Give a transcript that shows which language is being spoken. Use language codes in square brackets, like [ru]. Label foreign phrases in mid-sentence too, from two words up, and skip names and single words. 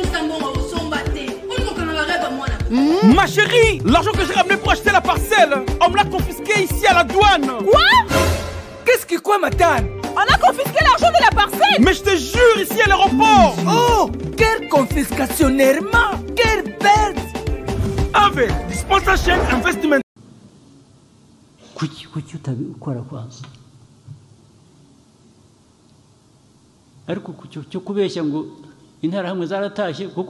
[fr] Ma chérie, l'argent que j'ai ramené pour acheter la parcelle, on me l'a confisqué ici à la douane. Quoi? Qu'est-ce qui quoi, Matane? On a confisqué l'argent de la parcelle. Mais je te jure, ici à l'aéroport. Oh, quelle confiscationnement. Quelle perte. Avec Dispensation Investment. [rw] Kuki utabikora kwanza ariko cyo kubeshya ngo interahamwe zaratashye kuko